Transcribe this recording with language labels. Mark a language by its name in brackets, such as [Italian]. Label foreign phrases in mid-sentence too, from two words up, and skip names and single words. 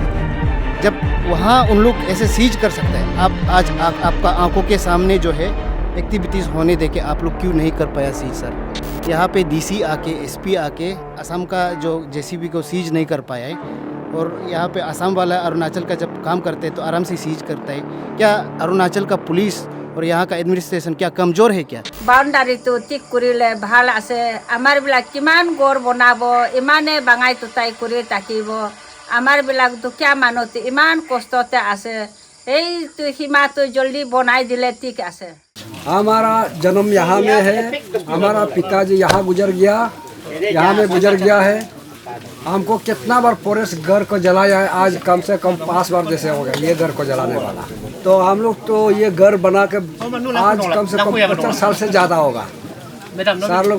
[Hindi] जब वहाँ उन लोग ऐसे सीज कर सकते हैं, आप आज आपका आंखों के सामने जो है एक्टिविटीज़ होने देके आप लोग क्यों नहीं कर पाया सीज सर? यहाँ पे DC आके SP आके असम का जो JCB को सीज नहीं कर पाया है, और यहाँ पे असम वाला अरुणाचल का जब काम करते हैं तो आराम से सीज करता है। क्या अरुणाचल का पुलिस और यहाँ का एडमिनिस्ट्रेशन क्या कमजोर है क्या? बाउंडारी तो ठीक करिले [Assamese] ভাল আছে, আমাৰ বিলাক কিমান গড় বনাব, ইমানে বাঙাই টুটাই কৰি থাকিব। আমাৰ বিলাক দুখীয়া মানুহ ইমান কষ্টতে আছে, এইটো সীমাটো জলদি বনাই দিলে ঠিক আছে। [Hindi] हमारा जन्म यहाँ में है, हमारा पिताजी यहाँ गुजर गया, यहाँ में गुजर गया है। हमको कितना बार पुलिस घर को जलाया है, आज कम से कम 5 बार जैसे हो गया ये घर को जलाने वाला। तो हम लोग तो ये घर बना के आज कम से कम 50 साल से ज़्यादा होगा सर लोग।